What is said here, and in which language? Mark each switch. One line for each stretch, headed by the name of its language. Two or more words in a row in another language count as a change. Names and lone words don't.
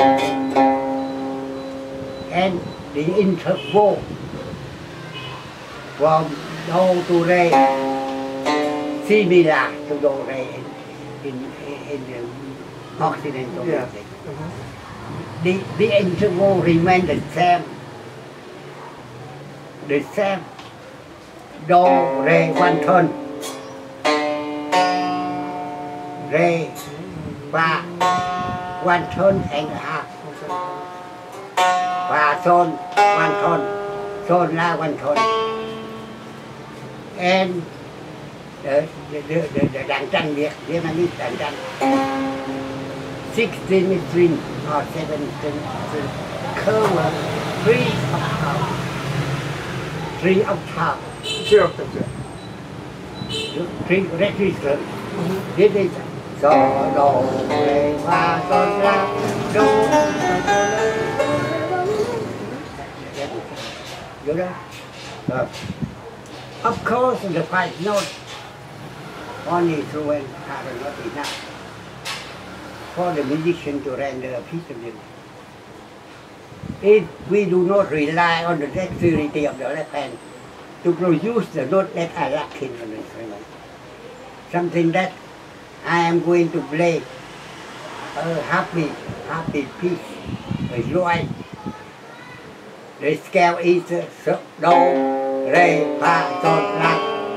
English: And the interval from do to re, similar to do re in the Occidental music. The interval remains the same. The same. Do, re, one tone. Re, fa, one tone and a half. Fa, son, one tone. Son, la, one tone. And the đàn tranh Vietnamese đàn tranh. 16 string or 7 string cover 3 octaves. 3 octaves. 3 octaves, yeah. 3 registers. This is do, re, fa, sol, la, do. You know? Of course, the 5 notes only instrument are not enough for the musician to render a piece of music. If we do not rely on the dexterity of the left hand to produce the note that are lacking on the instrument, something that I am going to play a happy piece, a joy. The scale is do, re, fa, sol, la.